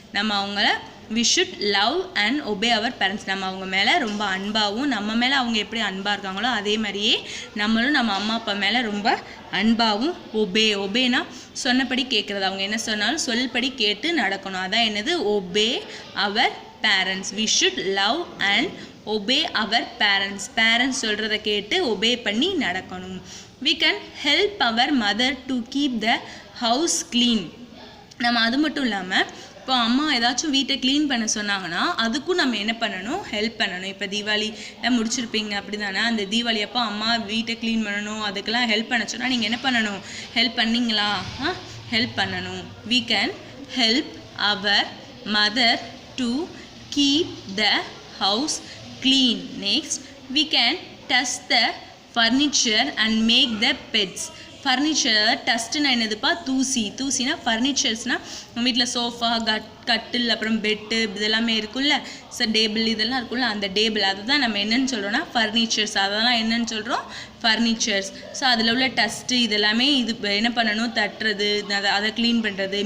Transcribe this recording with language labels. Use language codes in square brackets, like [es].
[en] நம்ம we should love and obey our parents. [ta] நம்ம அவங்க மேலே ரொம்ப அன்பாகவும், நம்ம மேலே அவங்க எப்படி அன்பாக இருக்காங்களோ அதே மாதிரியே நம்மளும் நம்ம அம்மா அப்பா மேலே ரொம்ப அன்பாகவும், ஒபேனா சொன்னபடி கேட்குறது. அவங்க என்ன சொன்னாலும் சொல்படி கேட்டு நடக்கணும். அதான் என்னது, [en] Obey our parents. we should love and obey our parents. [ta] Parents சொல்கிறத கேட்டு ஒபே பண்ணி நடக்கணும். [en] we can help our mother to keep the house clean. [ta] நம்ம அது மட்டும் இல்லாமல் இப்போ அம்மா ஏதாச்சும் வீட்டை க்ளீன் பண்ண சொன்னாங்கன்னா அதுக்கும் நம்ம என்ன பண்ணணும், ஹெல்ப் பண்ணணும். இப்போ தீபாவளி முடிச்சிருப்பீங்க அப்படி தானே? அந்த தீபாவளி அப்போ அம்மா வீட்டை க்ளீன் பண்ணணும், அதுக்கெல்லாம் ஹெல்ப் பண்ண சொன்னால் நீங்கள் என்ன பண்ணணும், ஹெல்ப் பண்ணிங்களா? ஹெல்ப் பண்ணணும். [en] we can help our mother to keep the house clean. Next, we can dust the furniture and make the beds. [ta] Furniture டஸ்ட்டுனா என்னதுப்பா? தூசினா ஃபர்னிச்சர்ஸ்னால் நம்ம வீட்டில் சோஃபா, கட்டில், அப்புறம் பெட்டு இதெல்லாமே இருக்குல்ல. ஸோ டேபிள் இதெல்லாம் இருக்குல்ல, அந்த டேபிள் அதை தான் நம்ம என்னென்னு சொல்கிறோன்னா ஃபர்னிச்சர்ஸ். அதெல்லாம் என்னென்னு சொல்கிறோம், ஃபர்னிச்சர்ஸ். ஸோ அதில் உள்ள டஸ்ட்டு இதெல்லாமே இது என்ன பண்ணணும், தட்டுறது, அதை க்ளீன் பண்ணுறது.